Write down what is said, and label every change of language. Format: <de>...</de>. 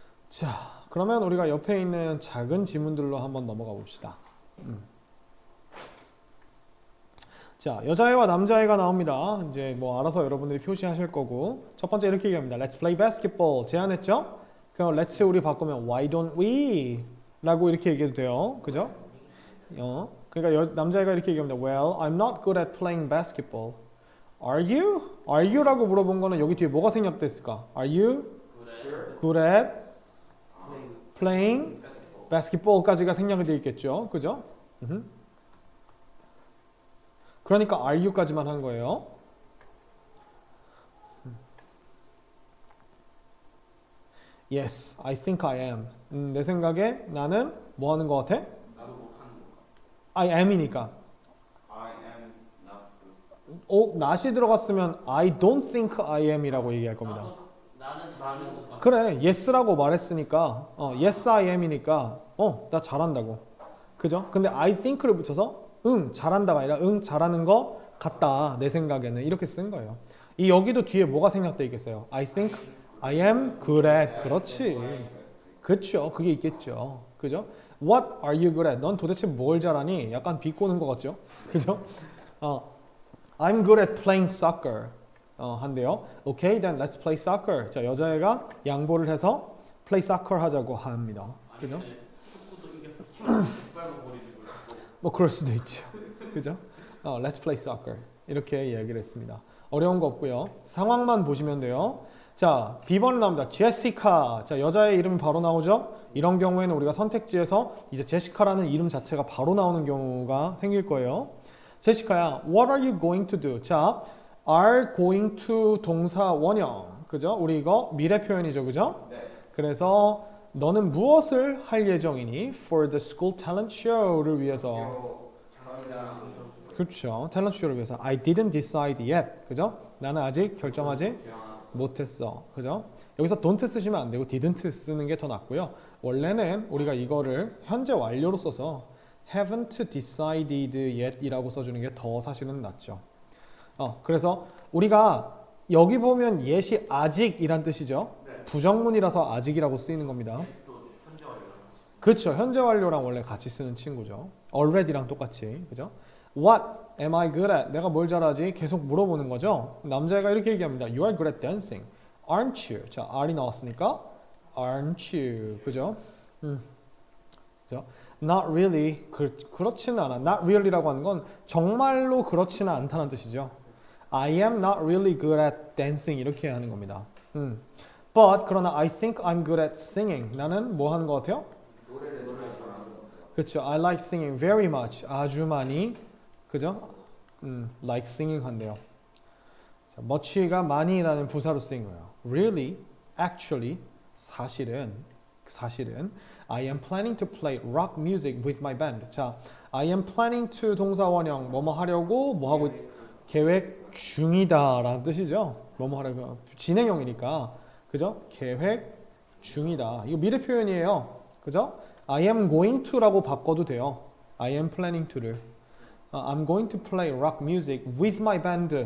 <ko>자, 그러면 우리가 옆에 있는 작은 지문들로 한번 넘어가 봅시다. 자, 여자애와 남자애가 나옵니다. 이제 뭐 알아서 여러분들이 표시하실 거고, 첫 번째 이렇게 얘기합니다.</ko> <en>Let's play basketball.</en> <ko>제안했죠? 그럼</ko> <en>let's</en> <ko>우리 바꾸면</ko> <en>why don't we?</en> <ko>라고 이렇게 얘기해도 돼요. 그죠? 그러니까 남자애가 이렇게 얘기합니다.</ko> <en>Well, I'm not good at playing basketball. Are you? Are you?</en> <ko>라고 물어본 거는 여기 뒤에 뭐가 생략됐을까?</ko> <en>Are you good at playing basketball까지가</en> <ko>생략이 되어 있겠죠. 그죠? 그러니까</ko> <en>are you</en> <ko>까지만 한 거예요.</ko> <en>Yes, I think I am.</en> <ko>내 생각에 나는 뭐 하는 거 같아? 나도 못하는 거.</ko> <en>I am이니까. I am not good. not이</en> <ko>들어갔으면</ko> <en>I don't think I am이라고</en> <ko>얘기할 겁니다. 나는 잘하는 것 같아. 그래, yes라고 말했으니까</ko> <en>yes I am</en> <ko>이니까 나 잘한다고. 그죠? 근데</ko> <en>I think</en> <ko>를 붙여서 잘한다가 아니라 잘하는 거 같다. 내 생각에는 이렇게 쓴 거예요. 이 여기도 뒤에 뭐가 생략돼 있겠어요?</ko> <en>I think I am good at.</en> <ko>그렇지. 그렇죠. 그게 있겠죠. 그죠?</ko> <en>What are you good at?</en> <ko>넌 도대체 뭘 잘하니? 약간 비꼬는 것 같죠? 그죠?</ko> <en>I'm good at playing soccer.</en> <ko>한대요.</ko> <en>Okay, then let's play soccer.</en> <ko>자, 여자애가 양보를 해서</ko> <en>play soccer</en> <ko>하자고 합니다. 그죠? 축구도 이겼어. 축구도 버리고. 뭐 그럴 수도 있죠. 그죠?</ko> <en>Let's play soccer.</en> <ko>이렇게 이야기를 했습니다. 어려운 거 없고요. 상황만 보시면 돼요. 자, B번 나옵니다. 제시카. 자, 여자의 이름이 바로 나오죠? 이런 경우에는 우리가 선택지에서 이제 제시카라는 이름 자체가 바로 나오는 경우가 생길 거예요.</ko> <en>제시카야, what are you going to do?</en> <ko>자,</ko> <en>are going to</en> <ko>동사 원형. 그죠? 우리 이거 미래 표현이죠. 그죠? 네. 그래서 너는 무엇을 할 예정이니?</ko> <en>For the school talent show를</en> <ko>위해서. 그렇죠. 탤런트 쇼를 위해서.</ko> <en>I didn't decide yet.</en> <ko>그죠? 나는 아직 결정하지 못했어. 그죠? 여기서 don't 쓰시면 안 되고 didn't 쓰는 게 더 낫고요. 원래는 우리가 이거를 현재 완료로 써서</ko> <en>haven't decided yet</en> <ko>이라고 써주는 게 더 사실은 낫죠. 그래서 우리가 여기 보면 yet이 아직이란 뜻이죠. 네. 부정문이라서 아직이라고 쓰이는 겁니다. 또 현재 완료. 그렇죠. 현재 완료랑 원래 같이 쓰는 친구죠. already랑 똑같이. 그죠?</ko> <en>What am I good at?</en> <ko>내가 뭘 잘하지? 계속 물어보는 거죠. 남자애가 이렇게 얘기합니다.</ko> <en>You are good at dancing. Aren't you?</en> <ko>자, are이 나왔으니까</ko> <en>aren't you?</en> <ko>그죠? 그죠?</ko> <en>Not really.</en> <ko>그렇지는 않아. Not really라고 하는 건 정말로 그렇지는 않다는 뜻이죠.</ko> <en>I am not really good at dancing</en> <ko>이렇게 하는 겁니다.</ko> <en>But</en> <ko>그러나</ko> <en>I think I'm good at singing.</en> <ko>나는 뭐 하는 것 같아요? 노래를 잘하는 거. 그렇죠.</ko> <en>I like singing very much.</en> <ko>아주 많이. 그죠? like singing 한대요. 자, much가 많이라는 부사로 쓰인 거예요.</ko> <en>Really, actually,</en> <ko>사실은</ko> <en>I am planning to play rock music with my band.</en> <ko>자,</ko> <en>I am planning to</en> <ko>동사 원형 뭐뭐 하려고 뭐 하고 계획 중이다라는 뜻이죠. 뭐뭐 하려고 진행형이니까. 그죠? 계획 중이다. 이거 미래 표현이에요. 그죠?</ko> <en>I am going to라고</en> <ko>바꿔도 돼요.</ko> <en>I am planning to를. I'm going to play rock music with my band.</en>